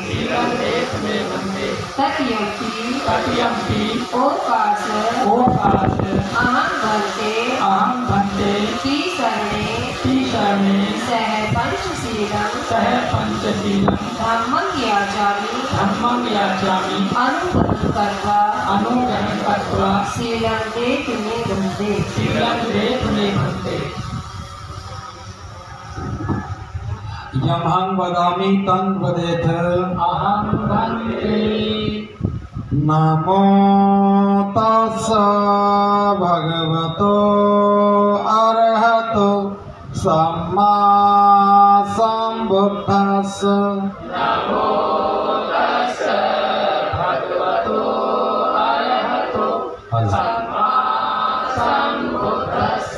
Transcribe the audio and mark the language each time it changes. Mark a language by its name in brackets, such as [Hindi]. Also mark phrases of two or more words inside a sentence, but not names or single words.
[Pali] तृतीयंपि ओकाश अहं भन्ते तीसरणे सह पंचशीलं धम्मं याचामि अनुग्रहं कृत्वा शीलं देत मे भन्ते। यमहं वदामि तं वदेथ अहं वन्दे। नमो तस्स भगवतो अरहतो सम्मा सम्बुद्धस्स। नमो तस्स भगवतो अरहतो सम्मा सम्बुद्धस्स।